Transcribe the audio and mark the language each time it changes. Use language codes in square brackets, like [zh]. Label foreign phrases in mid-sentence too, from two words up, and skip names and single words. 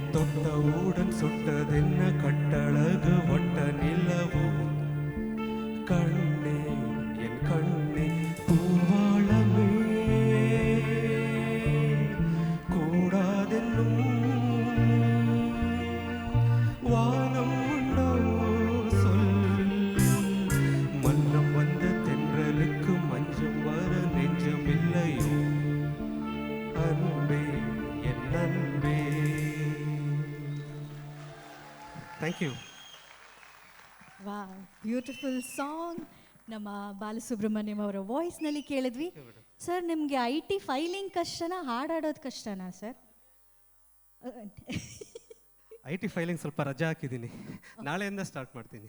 [ta] தொட்ட ஊடன் சுட்டதென்ன கட்டழகு வட்ட நிலவு கண்ணே என் கண்ணே பூவாளமே கூடாதென்னும் வானம் உண்டோ சொல் மன்னம் வந்த தென்றலுக்கு மஞ்சம் வர நெஞ்சம் இல்லையோ அன்பே என் அன்பே. [en] thank you. [kn] ವಾ [en] beautiful song [kn] ನಮ್ಮ ಬಾಲಸುಬ್ರಹ್ಮಣ್ಯಂ ಅವರ ವಾಯ್ಸ್ನಲ್ಲಿ ಕೇಳಿದ್ವಿ. ಸರ್ ನಿಮಗೆ [en] IT filing [kn] ಕಷ್ಟನಾ ಹಾಡಾಡೋದು ಕಷ್ಟನಾ ಸರ್? [en] IT filing [kn] ಸ್ವಲ್ಪ ರಜಾ ಹಾಕಿದ್ದೀನಿ, ನಾಳೆಯಿಂದ ಸ್ಟಾರ್ಟ್ ಮಾಡ್ತೀನಿ.